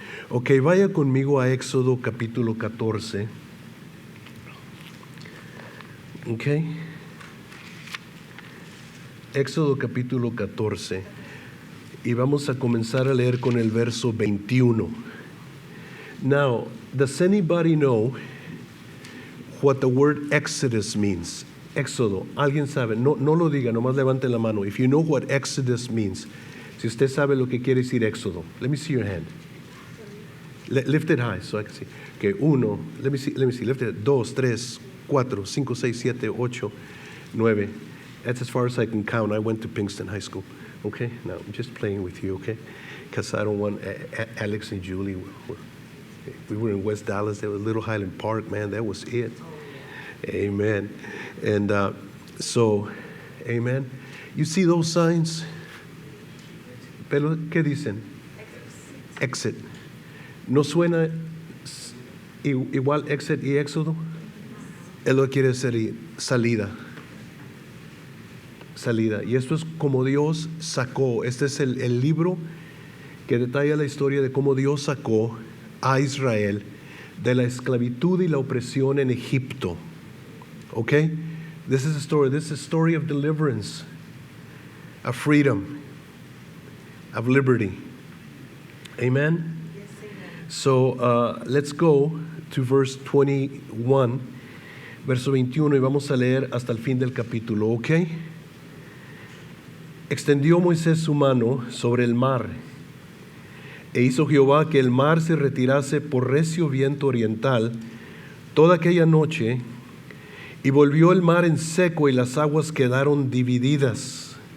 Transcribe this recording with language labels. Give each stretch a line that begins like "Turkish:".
Spanish: Ok, vaya conmigo a Éxodo capítulo 14. Ok. Éxodo capítulo 14. Y vamos a comenzar a leer con el verso 21.
English: Now, does anybody know what the word Exodus means?
Spanish: Éxodo, ¿alguien sabe? No lo diga, nomás levante la mano.
English: If you know what Exodus means.
Spanish: Si usted sabe lo que quiere decir éxodo,
English: let me see your hand. Lift it high so I can see. Okay, uno, let me see, lift it. 2, 3, 4, 5, 6, 7, 8, 9. That's as far as I can count. I went to Pinkston High School. Okay, now I'm just playing with you, okay? Because I don't want Alex and Julie. We were in West Dallas. There was Little Highland Park, man. That was it. Amen. And so, amen. You see those signs?
Spanish: Pero, ¿qué dicen?
English: Exit.
Spanish: ¿No suena igual exit y éxodo? Él lo quiere decir salida. Salida. Y esto es como Dios sacó. Este es el libro que detalla la historia de cómo Dios sacó a Israel de la esclavitud y la opresión en Egipto.
English: Okay? This is a story. This is a story of deliverance, of freedom, of liberty. Amen? Yes, amen. So let's go to verse 21,
Spanish: verso 21, y vamos a leer hasta el fin del capítulo, ¿ok? Extendió Moisés su mano sobre el mar, e hizo Jehová que el mar se retirase por recio viento oriental toda aquella noche, y volvió el mar en seco y las aguas quedaron divididas.